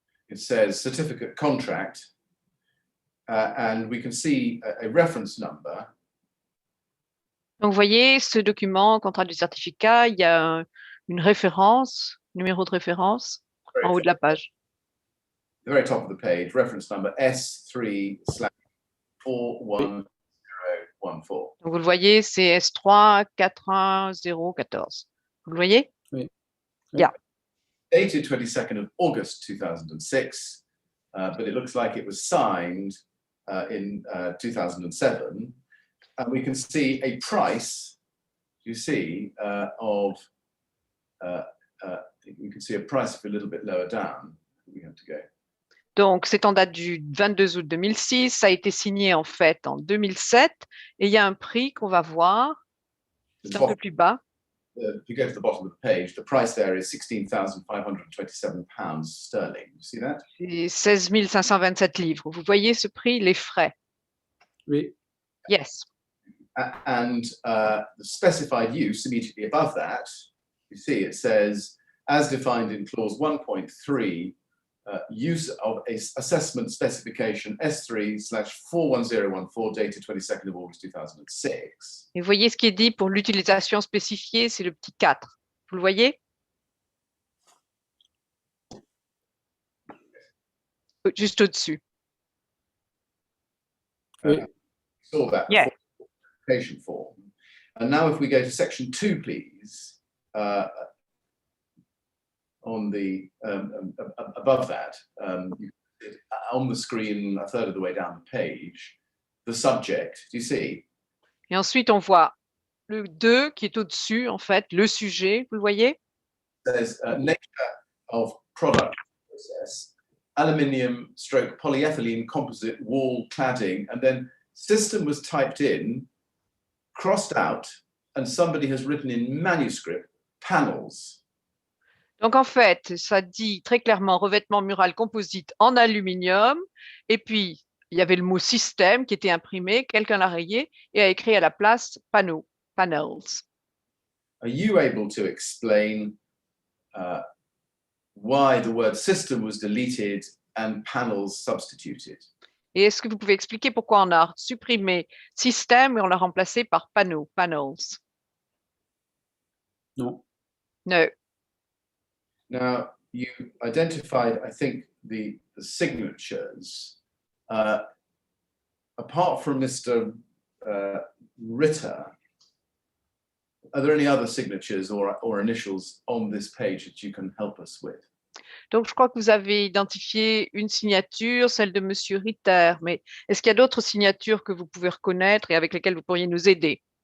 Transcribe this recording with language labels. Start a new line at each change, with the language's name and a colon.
English: It says certificate contract, and we can see a reference number.
French: Donc, vous voyez, ce document, contrat du certificat, il y a une référence, numéro de référence, en haut de la page.
English: The very top of the page, reference number S3/41014.
French: Donc, vous le voyez, c'est S3 41014. Vous le voyez? Oui.
English: Yeah. Dated 22nd of August 2006, but it looks like it was signed in 2007. And we can see a price, you see, of, you can see a price a little bit lower down. We have to go.
French: Donc, c'est en date du 22 août 2006. Ça a été signé en fait en 2007. Et il y a un prix qu'on va voir. C'est un peu plus bas.
English: If you go to the bottom of the page, the price there is £16,527 sterling. You see that?
French: C'est 16 527 livres. Vous voyez ce prix, les frais? Oui.
English: Yes. And the specified use immediately above that, you see it says, as defined in clause 1.3, use of a assessment specification S3/41014 dated 22nd of August 2006.
French: Et vous voyez ce qui est dit pour l'utilisation spécifiée, c'est le petit 4. Vous le voyez? Juste au-dessus. Oui.
English: Saw that Yeah. application form. And now if we go to section 2, please, on the above that, on the screen, a third of the way down the page, the subject, do you see?
French: Et ensuite, on voit le 2 qui est au-dessus, en fait, le sujet, vous le voyez?
English: There's nature of product process, aluminium/polyethylene composite wall cladding, and then system was typed in, crossed out, and somebody has written in manuscript, panels.
French: Donc, en fait, ça dit très clairement revêtement mural composite en aluminium. Et puis, il y avait le mot système qui était imprimé. Quelqu'un l'a rayé et a écrit à la place panneau, panels.
English: Are you able to explain why the word system was deleted and panels substituted?
French: Et est-ce que vous pouvez expliquer pourquoi on a supprimé système et on l'a remplacé par panneau, panels? Non.
English: No. Now, you identified, I think, the signatures. Apart from Mr. Ritter, are there any other signatures or initials on this page that you can help us with?
French: Donc, je crois que vous avez identifié une signature, celle de Monsieur Ritter, mais est-ce qu'il y a d'autres signatures que vous pouvez reconnaître et avec lesquelles vous pourriez nous aider?